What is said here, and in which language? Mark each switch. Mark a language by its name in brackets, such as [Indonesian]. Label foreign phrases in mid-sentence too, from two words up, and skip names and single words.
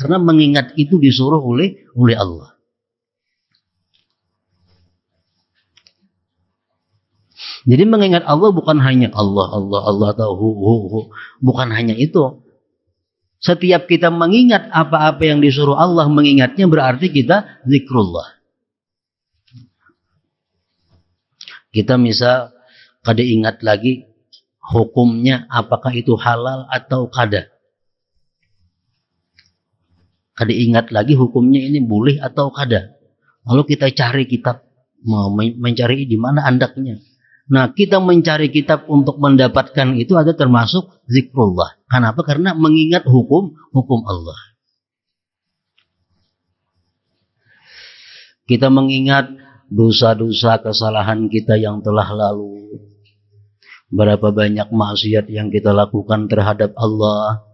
[Indonesian] Karena mengingat itu disuruh oleh Allah. Jadi mengingat Allah bukan hanya Allah atau bukan hanya itu. Setiap kita mengingat apa-apa yang disuruh Allah mengingatnya berarti kita zikrullah. [Banjar] Kita misal kada ingat lagi hukumnya apakah itu halal atau kada. Kada ingat lagi hukumnya ini boleh atau kada. Lalu kita cari kitab, mau mencari di mana andaknya. [Indonesian] Nah, kita mencari kitab untuk mendapatkan itu ada termasuk zikrullah. Kenapa? Karena mengingat hukum Allah. Kita mengingat dosa-dosa kesalahan kita yang telah lalu. Berapa banyak maksiat yang kita lakukan terhadap Allah.